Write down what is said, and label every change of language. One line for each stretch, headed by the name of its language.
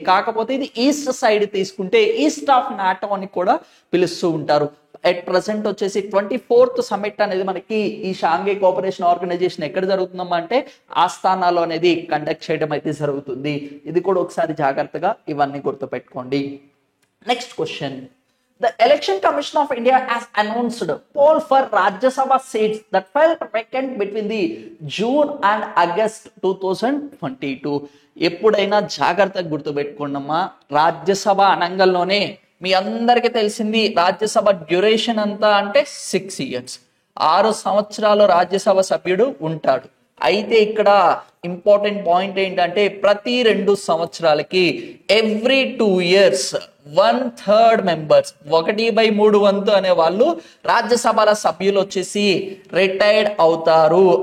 Telugu: కాకపోతే ఇది east side తీసుకుంటే ఈస్ట్ ఆఫ్ నాటో అని కూడా పిలుస్తూ ఉంటారు. ఎట్ ప్రెసెంట్ వచ్చేసి 24th సమిట్ అనేది మనకి ఈ షాంఘై కోఆపరేషన్ ఆర్గనైజేషన్ ఎక్కడ జరుగుతుందమ్మా అంటే ఆస్థానాలో అనేది కండక్ట్ చేయడం అయితే జరుగుతుంది. ఇది కూడా ఒకసారి జాగ్రత్తగా ఇవన్నీ గుర్తుపెట్టుకోండి. Next question.
English: The Election Commission of India has announced poll for Rajya Sabha seats that fell vacant between the June and August 2022.
Telugu: ఎప్పుడైనా జాగ్రత్తగా గుర్తుపెట్టుకోండమ్మా, రాజ్యసభ అనంగల్లోనే మీ అందరికీ తెలిసింది రాజ్యసభ డ్యూరేషన్ అంతా అంటే 6 years. 6 సంవత్సరాలు రాజ్యసభ సభ్యుడు ఉంటాడు. అయితే ఇక్కడ ఇంపార్టెంట్ పాయింట్ ఏంటంటే ప్రతి 2 సంవత్సరాలకి ఎవ్రీ 2 years 1/3 మెంబర్స్ 1/3 వంతు అనే వాళ్ళు రాజ్యసభల సభ్యులు వచ్చేసి రిటైర్డ్ అవుతారు.